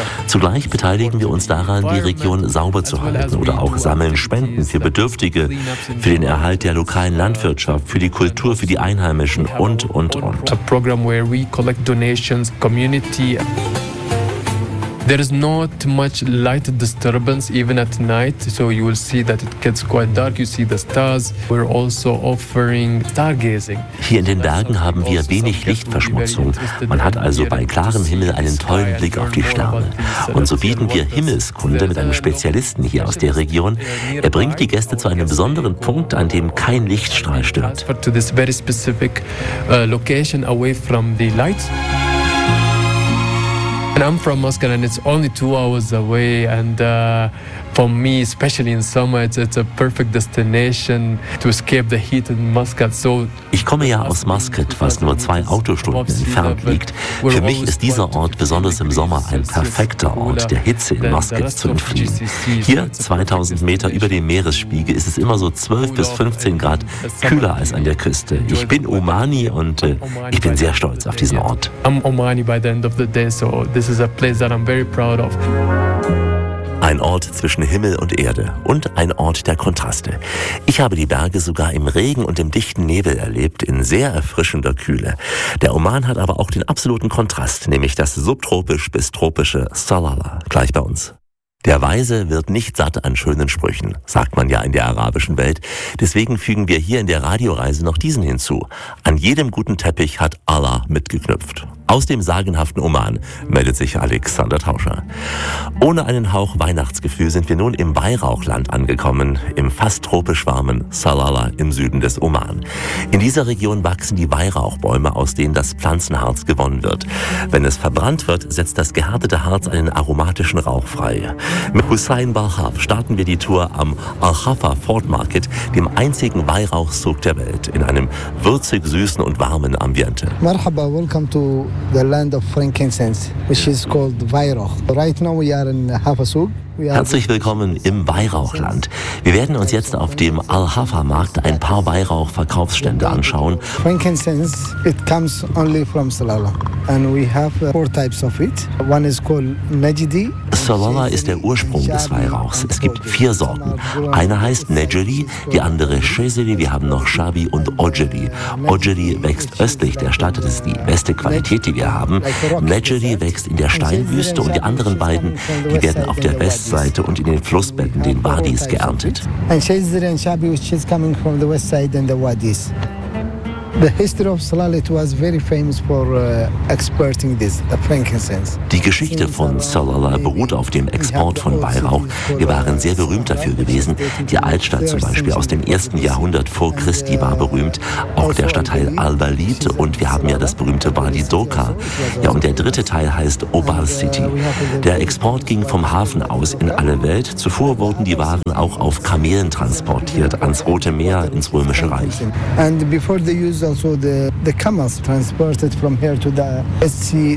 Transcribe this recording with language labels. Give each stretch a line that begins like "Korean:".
German: Zugleich beteiligen wir uns daran, die Region sauber zu halten, oder auch sammeln Spenden für Bedürftige, für den Erhalt der lokalen Landwirtschaft, für die Kultur, für die Einheimischen und.
English: A program where we collect donations, community. There is not much light disturbance even at night, so you will see that it gets quite dark, you see the stars. We're also offering stargazing.
German: Hier in den Bergen haben wir wenig Lichtverschmutzung. Man hat also bei klarem Himmel einen tollen Blick auf die Sterne. Und so bieten wir Himmelskunde mit einem Spezialisten hier aus der Region. Er bringt die Gäste zu einem besonderen Punkt, an dem kein Lichtstrahl stört.
English: To this very specific location away from the light. And I'm from Moscow and it's only 2 hours away, and for me, especially in summer, it's a perfect destination to escape the heat in Muscat. So
German: ich komme ja aus Muscat, was nur 2 Autostunden entfernt liegt. Für mich ist dieser Ort besonders im Sommer ein perfekter Ort, der Hitze in Muscat zu entfliehen. Hier, 2000 Meter über dem Meeresspiegel, ist es immer so 12 bis 15 Grad kühler als an der Küste. Ich bin Omani und ich bin sehr stolz auf diesen Ort.
English: I'm Omani by the end of the day, so this is a place that I'm very proud of.
German: Ein Ort zwischen Himmel und Erde und ein Ort der Kontraste. Ich habe die Berge sogar im Regen und im dichten Nebel erlebt, in sehr erfrischender Kühle. Der Oman hat aber auch den absoluten Kontrast, nämlich das subtropisch bis tropische Salalah, gleich bei uns. Der Weise wird nicht satt an schönen Sprüchen, sagt man ja in der arabischen Welt. Deswegen fügen wir hier in der Radioreise noch diesen hinzu. An jedem guten Teppich hat Allah mitgeknüpft. Aus dem sagenhaften Oman meldet sich Alexander Tauscher. Ohne einen Hauch Weihnachtsgefühl sind wir nun im Weihrauchland angekommen, im fast tropisch warmen Salalah im Süden des Oman. In dieser Region wachsen die Weihrauchbäume, aus denen das Pflanzenharz gewonnen wird. Wenn es verbrannt wird, setzt das gehärtete Harz einen aromatischen Rauch frei. Mit Hussein Balhaf starten wir die Tour am Al-Khafa Fort Market, dem einzigen Weihrauchzug der Welt, in einem würzig-süßen und warmen Ambiente.
English: Marhaba, welcome to the land of frankincense, which is called Weihrauch. Right now we are in Hafasug.
German: Herzlich willkommen im Weihrauchland. Wir werden uns jetzt auf dem Al-Hafa-Markt ein paar Weihrauch-Verkaufsstände anschauen.
English: Frankincense, it comes only from Salalah. And we have four types of it. One is called Najdi.
German: Salalah ist der Ursprung des Weihrauchs. Es gibt vier Sorten. Eine heißt Najdi, die andere Shezili, wir haben noch Shabi und Ojeli. Ojeli wächst östlich der Stadt, das ist die beste Qualität, die wir haben. Najdi wächst in der Steinwüste und die anderen beiden, die werden auf der Westseite und in den Flussbetten, den Wadis, geerntet.
English: And Shezri and Shabi, which is coming from the west side and the Wadis. The history of Salalah was very famous for exporting this, the frankincense.
German: Die Geschichte von Salalah beruht auf dem Export von Weihrauch. Wir waren sehr berühmt dafür gewesen. Die Altstadt zum Beispiel aus dem 1. Jahrhundert vor Christi war berühmt. Auch der Stadtteil Al-Walid und wir haben ja das berühmte Wadi Doka. Ja, und der dritte Teil heißt Obal City. Der Export ging vom Hafen aus in alle Welt. Zuvor wurden die Waren auch auf Kamelen transportiert, ans Rote Meer, ins Römische Reich.
English: Also the camels transported from here to the Sea.